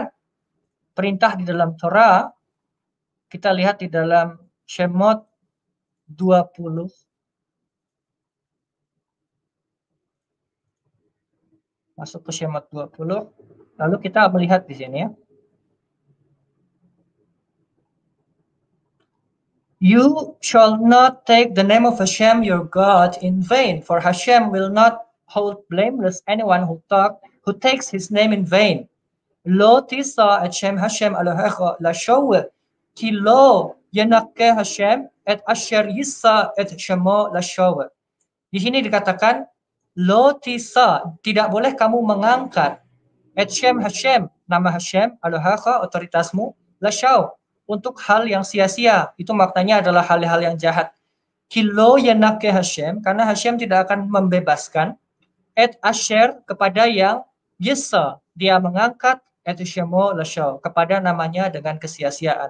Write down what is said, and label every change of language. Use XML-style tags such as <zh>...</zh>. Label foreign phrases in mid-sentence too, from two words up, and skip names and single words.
<id>Perintah di dalam Torah kita lihat di dalam Shemot 20. Masuk ke Shemot 20. Lalu kita melihat di sini ya.</id> <en>You shall not take the name of Hashem your God in vain, for Hashem will not hold blameless anyone who takes his name in vain.</en> <he>לא תשא את שם השם אלהיך לשוא, כי לא ינקה השם את אשר ישא את שמו לשוא.</he> <id>Di sini dikatakan</id> <he>לא תשא,</he> <id>tidak boleh kamu mengangkat</id> <he>את שם השם,</he> <id>nama Hashem Elohecha, otoritasmu, lashow, untuk hal yang sia-sia. Itu maknanya adalah hal-hal yang jahat.</id> <he>כי לא ינקה השם,</he> <id>karena Hashem tidak akan membebaskan</id> <he>את אשר,</he> <id>kepada yang yisa, dia mengangkat</id> <he>את שמו לשוא,</he> <id>kepada namanya dengan kesia-siaan.</id>